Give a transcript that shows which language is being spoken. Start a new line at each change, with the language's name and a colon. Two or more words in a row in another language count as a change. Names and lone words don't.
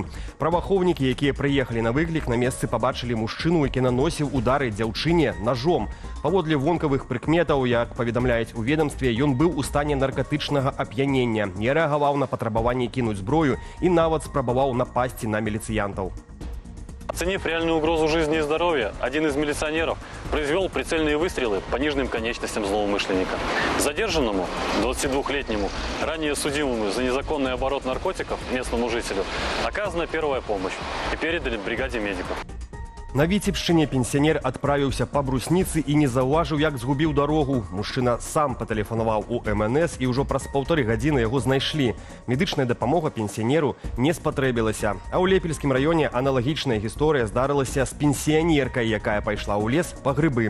Belarusian: Праваахоўнікі, якія прыехалі на выклік, на месцы пабачылі мужчыну, які наносіў удары дзяўчыне ножом. Паводле вонкавых прыкметаў, як паведамляюць у ведомстве, ён быў у стане наркатычнага ап'янення, не рэагаваў на патрабаванне кінуць зброю і нават спрабаваў напасці на міліцыянтаў.
Russian: Оценив реальную угрозу жизни и здоровья, один из милиционеров произвел прицельные выстрелы по нижним конечностям злоумышленника. Задержанному, 22-летнему, ранее судимому за незаконный оборот наркотиков местному жителю, оказана первая помощь и передали бригаде медиков.
Belarusian: На Віцебшчыне пенсіянер адправіўся па брусніцы і не заўважыў, як згубіў дарогу. Мужчына сам патэлефанаваў у МНС і ўжо праз 1,5 гадзіны яго знайшлі. Медычная дапамога пенсіянеру не спатрэбілася. А ў Лепельскім раёне аналагічная гісторыя здарылася з пенсіянеркай, якая пайшла ў лес па грыбы.